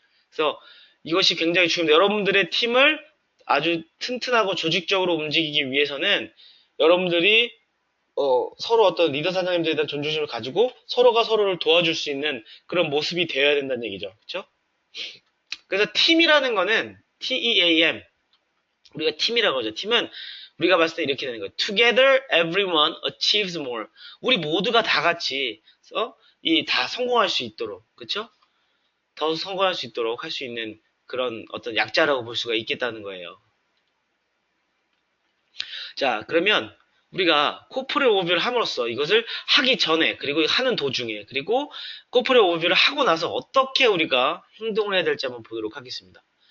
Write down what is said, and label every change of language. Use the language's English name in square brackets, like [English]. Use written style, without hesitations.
[Korean] 그래서 이것이 굉장히 중요합니다. 여러분들의 팀을 아주 튼튼하고 조직적으로 움직이기 위해서는 여러분들이 서로 어떤 리더 사장님들에 대한 존중심을 가지고 서로가 서로를 도와줄 수 있는 그런 모습이 되어야 된다는 얘기죠. 그렇죠? 그래서 팀이라는 거는 TEAM, 우리가 팀이라고 하죠. 팀은 우리가 봤을 때 이렇게 되는 거예요. [English] Together everyone achieves more. [Korean] 우리 모두가 다 같이 다 성공할 수 있도록, 그렇죠? 더 성공할 수 있도록 할 수 있는 그런 어떤 약자라고 볼 수가 있겠다는 거예요. 자, 그러면 우리가 코프레 오버뷰를 함으로써 이것을 하기 전에 그리고 하는 도중에 그리고 코프레 오버뷰를 하고 나서 어떻게 우리가 행동을 해야 될지 한번 보도록 하겠습니다.